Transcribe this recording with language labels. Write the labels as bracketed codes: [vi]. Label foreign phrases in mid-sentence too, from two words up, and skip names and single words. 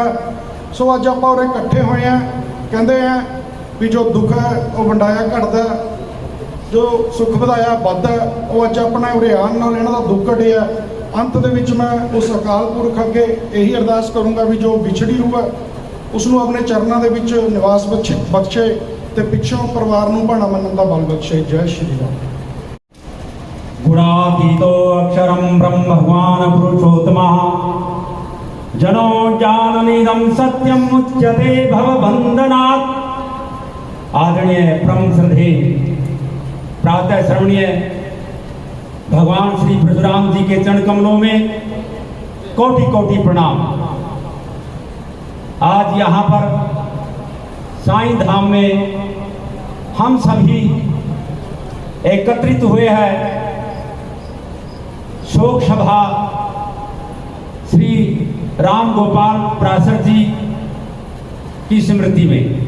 [pa] ਸੋ ਅੱਜ ਆਪਾਂ ਉਰੇ ਇਕੱਠੇ ਹੋਏ ਆ, ਕਹਿੰਦੇ ਆ ਵੀ ਜੋ ਦੁੱਖ ਹੈ ਉਹ ਵੰਡਾਇਆ ਘਟਦਾ, ਜੋ ਸੁੱਖ ਵਧਾਇਆ ਵੱਧਦਾ। ਉਹ ਅੱਜ ਆਪਣਾ ਉਰੇ ਆਉਣ ਨਾਲ ਇਹਨਾਂ ਦਾ ਦੁੱਖ ਘਟਿਆ। ਅੰਤ ਦੇ ਵਿੱਚ ਮੈਂ ਉਸ ਅਕਾਲ ਪੁਰਖ ਅੱਗੇ ਇਹੀ ਅਰਦਾਸ ਕਰੂੰਗਾ ਵੀ ਜੋ ਵਿਛੜੀ ਰੂਹ ਹੈ ਉਸ ਨੂੰ ਆਪਣੇ ਚਰਨਾਂ ਦੇ ਵਿੱਚ ਨਿਵਾਸ ਬਖਸ਼ੇ ਤੇ ਪਿੱਛੋਂ ਪਰਿਵਾਰ ਨੂੰ ਭਾਣਾ ਮੰਨਣ ਦਾ ਬਲ ਬਖਸ਼ੇ। ਜੈ ਸ਼੍ਰੀ ਰਾਮ। [sa] गुणातीतो अक्षरं ब्रह्म भगवान पुरुषोत्तमः जनो जाननीदं सत्यम मुच्यते भवबंधनात्। [hi] आदरणीय परम श्रद्धे प्रातः श्रवणीय भगवान श्री परशुराम जी के चरण कमलों में कोटि कोटि प्रणाम। आज यहाँ पर साईं धाम में हम सभी एकत्रित हुए हैं शोक सभा श्री राम गोपाल प्रासर जी की स्मृति में।